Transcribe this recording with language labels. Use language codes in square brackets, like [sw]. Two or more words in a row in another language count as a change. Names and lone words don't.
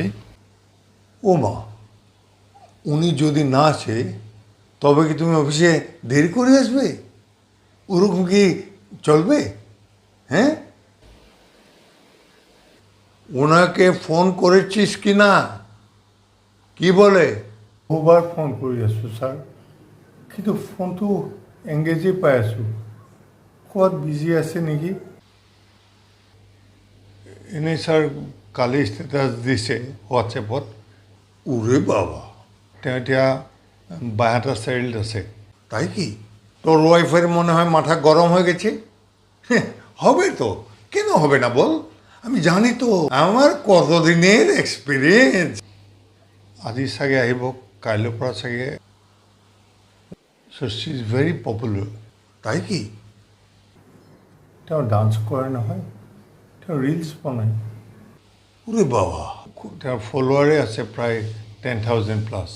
[bn] ও মা, উনি যদি না আসে তবে কি তুমি অফিসে দেরি করে আসবে? ওরকম কি চলবে? হ্যাঁ, ওনাকে ফোন করেছিস কি না? কি বলে? [as] বহুবাৰ ফোন কৰি আছোঁ ছাৰ, কিন্তু ফোনটো এংগেজেই পাই আছোঁ। ক'ৰবাত বিজি আছে নেকি? এনেই ছাৰ কালি ষ্টেটাছ দিছে হোৱাটছএপত। [bn] ওরে বাবা, [as] তেওঁ এতিয়া বাইহাটা চাৰিআলিত আছে। তাই কি? [bn] তোর ওয়াইফের মনে হয় মাথা গরম হয়ে গেছে। হ্যাঁ, হবে তো, কেন হবে না বল? আমি জানি তো, আমার কতদিনের এক্সপিরিয়েন্স। [as] আজি চাগে আহিব, কাইলৈৰ পৰা চাগে। [en] So she is very popular. [as] তাই কি? তেওঁ ডান্স কৰে নহয়, তেওঁ ৰিলছ বনায়। [bn] ওরে বাবা, [as] তেওঁৰ ফলোৱাৰে আছে প্ৰায় 10,000 প্লাছ।